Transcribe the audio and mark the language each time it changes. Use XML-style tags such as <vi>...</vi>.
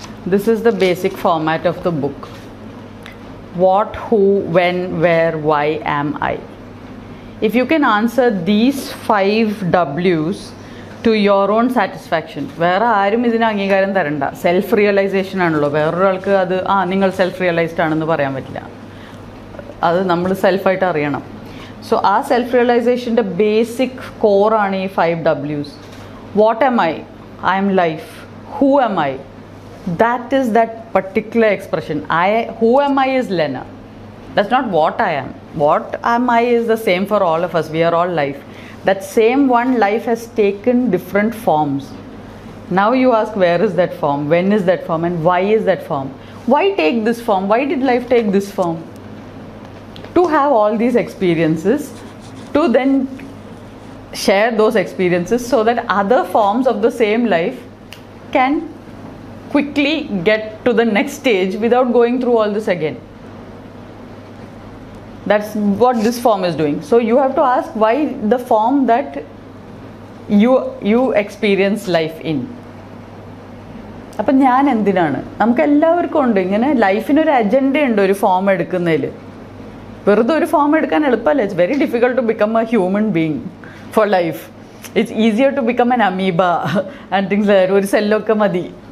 <en>This is the basic format of the book. What, who, when, where, why am I? If you can answer these 5 W's to your own satisfaction,</en> <ml>വേറെ ആരും ഇതിന് അംഗീകാരം തരണ്ട. Self realization ആണല്ലോ. വേറൊരാൾക്ക് അത് നിങ്ങൾ സെൽഫ് റിയലൈസ്ഡ് ആണെന്ന് പറയാൻ പറ്റില്ല. അത് നമ്മൾ സെൽഫായിട്ട് അറിയണം. സോ ആ സെൽഫ് റിയലൈസേഷൻ്റെ ബേസിക് കോറാണ് ഈ 5 W's.</ml> <en>What am I? I am life. Who am I? That is that particular expression. Who am I is Lena. That's not what I am. What am I is the same for all of us. We are all life. That same one life has taken different forms. Now you ask, where is that form? When is that form? And why is that form? Why take this form? Why did life take this form? To have all these experiences, to then share those experiences so that other forms of the same life can quickly get to the next stage without going through all this again. That's what this form is doing. So you have to ask why the form that you experience life in.</en> <ml>അപ്പം ഞാൻ എന്തിനാണ്? നമുക്ക് എല്ലാവർക്കും ഉണ്ട് ഇങ്ങനെ ലൈഫിനൊരു agenda ഉണ്ട് ഒരു form എടുക്കുന്നതിൽ. വെറുതെ ഒരു ഫോം എടുക്കാൻ എളുപ്പമല്ല.</ml> <en>It's very difficult to become a human being for life. It's easier to become an amoeba and things like</en> <ml>ഒരു സെല്ലൊക്കെ മതി.</ml>